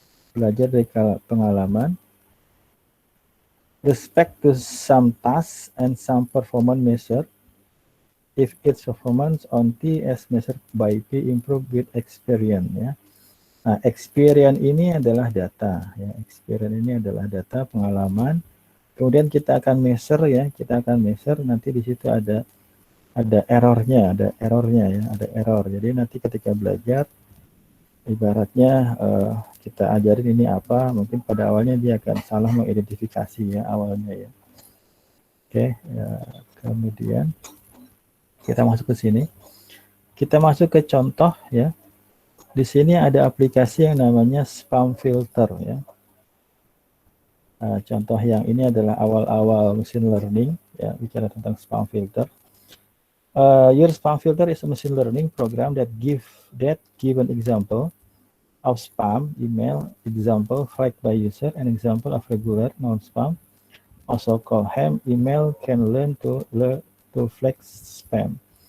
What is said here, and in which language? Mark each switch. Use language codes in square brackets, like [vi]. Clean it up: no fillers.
[id] Belajar dari pengalaman. [en] Respect to some tasks and some performance measure. If its performance on T as measured by P improve with experience ya. [id] Nah, experience ini adalah data ya. Experience ini adalah data pengalaman. Kemudian kita akan measure ya, kita akan measure nanti di situ ada errornya, ada error. Jadi nanti ketika belajar ibaratnya kita ajarin ini apa, mungkin pada awalnya dia akan salah mengidentifikasi ya awalnya ya. Oke, ya, kemudian kita masuk ke sini. Kita masuk ke contoh ya. Di sini ada aplikasi yang namanya spam filter ya. Contoh yang ini adalah awal-awal machine learning ya, bicara tentang spam filter. [en] Your spam filter is a machine learning program that give an example of spam email, example flagged by user, and example of regular non-spam, also called ham email can learn to flag spam.